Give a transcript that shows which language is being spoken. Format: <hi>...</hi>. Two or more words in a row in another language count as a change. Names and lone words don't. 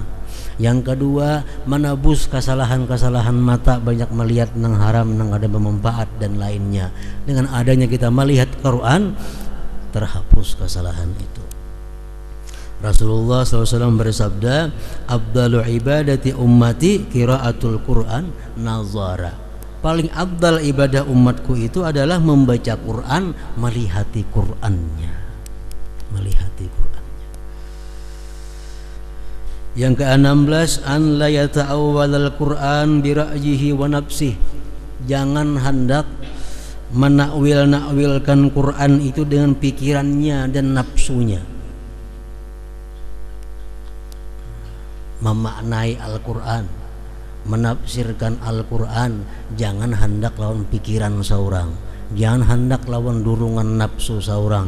<id>Yang kedua menebus kesalahan-kesalahan mata, banyak melihat nang haram, nang ada bermanfaat dan lainnya. Dengan adanya kita melihat Quran, terhapus kesalahan itu. Rasulullah SAW bersabda,</id> <ar>"أفضل عبادة أمتي قراءة القرآن نظرا."</ar> <id>Paling abdal ibadah umatku itu adalah membaca Quran, melihati Qurannya, melihati Qurannya.</id> <ar>Yang ke-16, أن لا يتأول القرآن برأيه ونفسه.</ar> <id>Jangan hendak menakwil-nakwilkan Quran itu dengan pikirannya dan nafsunya. Memaknai Al-Quran, menafsirkan Al-Quran, jangan hendak lawan pikiran seorang, jangan hendak lawan dorongan nafsu seorang.</id>